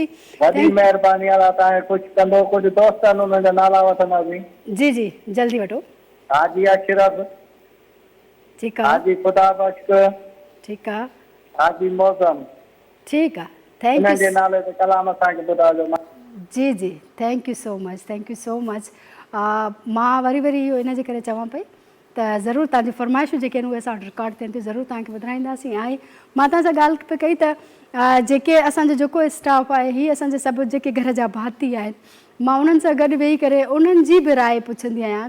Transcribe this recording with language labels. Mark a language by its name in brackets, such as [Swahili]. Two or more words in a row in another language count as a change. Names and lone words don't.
[Sindhi] वॾी महिरबानी आहे तव्हांखे। कुझु कंदो, कुझु दोस्तनि उन्हनि जा नाला वठंदासीं। जी जी जल्दी वठो। हाजी अशरफ, ठीकु आहे, हाजी खुदा बख्श, ठीकु आहे, हाजी मौसम, ठीकु आहे। थैंक इन्हनि जे यू। नाले ते कलाम असांखे ॿुधाइजो। जी जी [English] thank you so much, thank you so much. [Sindhi] मां वरी इहो इन जे करे चवां पई त ज़रूरु तव्हांजी फरमाइशूं जेके आहिनि उहे असां वटि रिकॉर्ड थियनि थियूं ज़रूरु तव्हांखे ॿुधाईंदासीं। ऐं मां तव्हां सां ॻाल्हि पे कई त जेके असांजो जेको स्टाफ आहे हीअ असांजे सभु जेके घर जा भाती आहिनि, मां उन्हनि सां गॾु वेही करे उन्हनि जी बि राय पुछंदी आहियां।